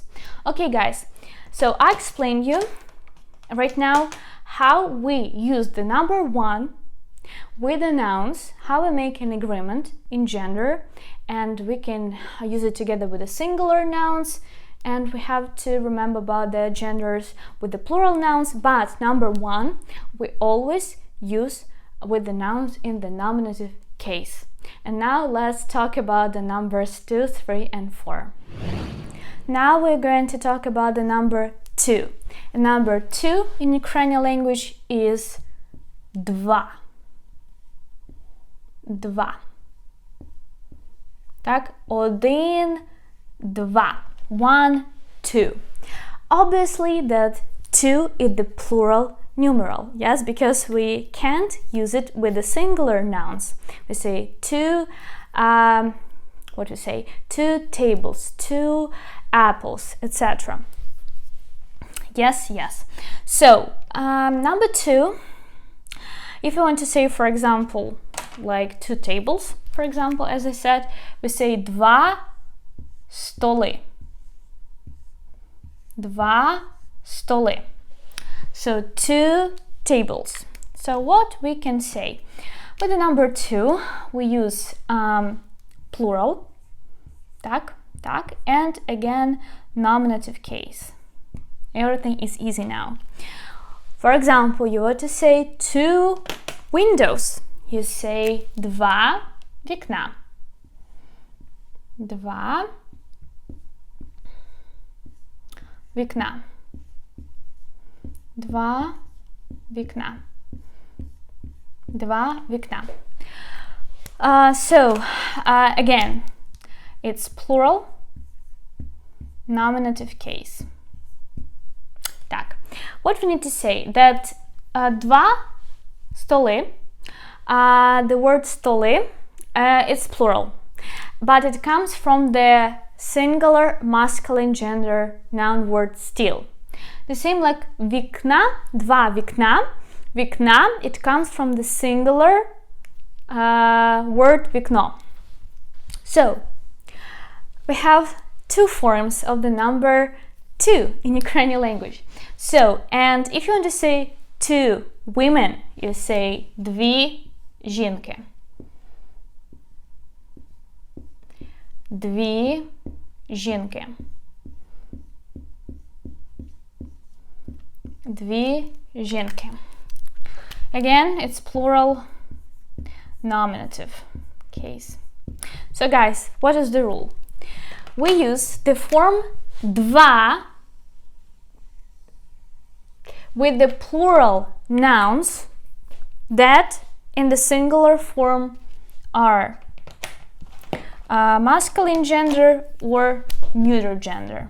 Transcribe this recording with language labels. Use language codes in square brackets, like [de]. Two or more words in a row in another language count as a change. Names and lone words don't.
[en] Okay guys, so I explained you right now how we use the number 1 with the nouns, how we make an agreement in gender, and we can use it together with the singular nouns, and we have to remember about the genders with the plural nouns, but number 1 we always use with the nouns in the nominative case. And now let's talk about the numbers 2, 3 and 4. Now we're going to talk about the number 2. And number 2 in Ukrainian language is два. [uk] Два. Так, один, два. [en] 1, 2. Obviously that 2 is the plural numeral, yes, because we can't use it with the singular nouns. We say 2, what do you say? 2 tables, 2 apples, etc. Yes, yes. So, number 2, if you want to say, for example, like 2 tables, for example, as I said, we say [uk] два столи. Два столи. [en] So 2 tables. So what we can say? With the number 2, we use plural, [uk] так, так, [en] and again, nominative case. Everything is easy now. For example, you want to say 2 windows. You say [uk] два вікна. Два вікна. Два вікна. Два вікна. [en] So, again, it's plural, nominative case. Так, what we need to say, that [uk] два столи, [en] the word столи, it's plural, but it comes from the singular masculine gender noun word стіл. The same like [uk] вікна, два вікна. [en] Вікна, it comes from the singular word вікно. So, we have 2 forms of the number 2 in Ukrainian language. So, and if you want to say 2 women, you say [uk] дві жінки. Дві жінки. Дві жінки. [en] Again, it's plural nominative case. So guys, what is the rule? We use the form два with the plural nouns that in the singular form are masculine gender or neuter gender.